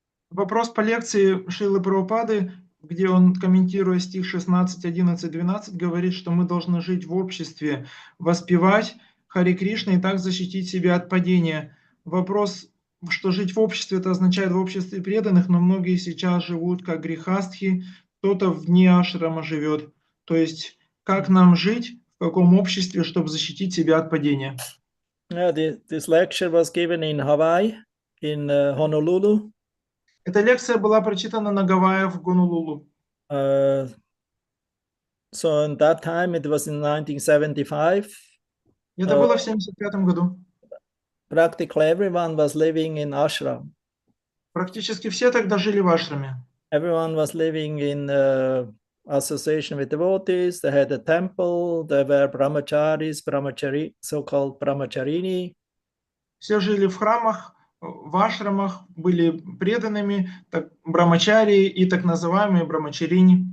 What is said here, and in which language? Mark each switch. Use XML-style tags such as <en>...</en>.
<ru>Вопрос по лекции Шрилы Прабхупады, где он, комментируя стих 16, 11, 12, говорит, что мы должны жить в обществе, воспевать Харе Кришна и так защитить себя от падения. Вопрос, что жить в обществе, это означает в обществе преданных, но многие сейчас живут как грехастхи, кто-то вне ашрама живет. То есть, как нам жить, в каком обществе, чтобы защитить себя от падения?</ru> <en>Yeah, this lecture was given in Hawaii, in Honolulu.</en> <ru>Эта лекция была прочитана на Гавайях в Гонолулу.</ru> <en>So in that time, it was in 1975.</en> <ru>Это было в 1975 году.</ru> <en>Practically everyone was living in ashram.</en> <ru>Практически все тогда жили в ашраме.</ru> <en>Everyone was living in association with devotees. They had a temple. There were brahmacharis, so-called brahmacharini.</en> <ru>Все жили в храмах, в ашрамах, были преданными, так, брамачари и так называемые брамачарини.</ru>